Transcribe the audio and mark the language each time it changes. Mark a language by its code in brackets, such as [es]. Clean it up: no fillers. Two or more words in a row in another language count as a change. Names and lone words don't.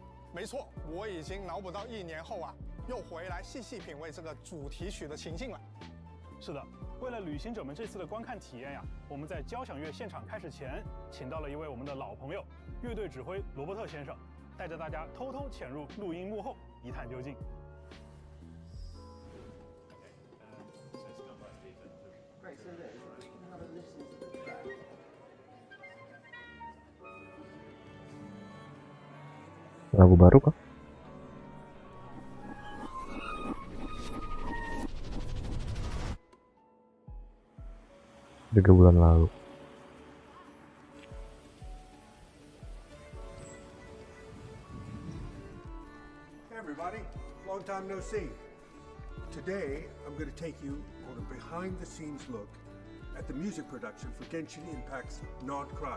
[zh] 没错，我已经脑补到1年后啊，又回来细细品味这个主题曲的情境了。是的，为了旅行者们这次的观看体验呀，我们在交响乐现场开始前，请到了一位我们的老朋友，乐队指挥罗伯特先生，带着大家偷偷潜入录音幕后，一探究竟。 [ms] Lagu baru kah? Tiga bulan lalu. [en] Hey everybody, long time no see. Today I'm going to take you on a behind-the-scenes look at the music production for Genshin Impact's Not Cry.